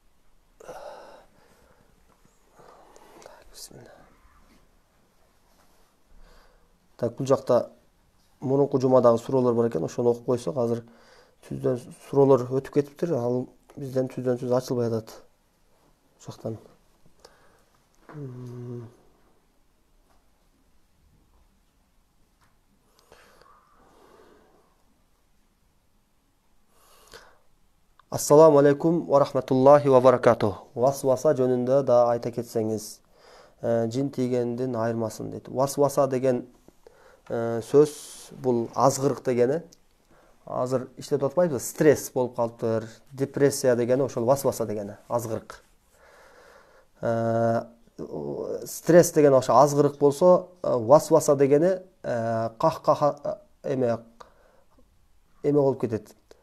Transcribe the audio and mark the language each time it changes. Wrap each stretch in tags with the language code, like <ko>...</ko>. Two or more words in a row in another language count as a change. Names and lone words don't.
<ar>Бисмилlah.</ar> <ky>Так, бул жакта мурунку жумадагы суроолор бар экен, ошону окуп койсок, азыр түздөн суроолор өтүп кетиптир. Ал бизден түздөн түз ачылбай атат. Ошоктон.</ky> <ar>السلام عليكم ورحمة الله وبركاته.</ar> <ky>Васваса жөнүндө да айта кетсеңиз. Жин тийгендин айырмасын дейт. Васваса деген сөз бул азгырык дегени. Азыр иштеп атпайбы? Стресс болуп калыптыр. Депрессия дегени ошол васваса дегени, азгырык. Стресс деген ошо азгырык болсо, васваса дегени эме болуп кетет.</ky>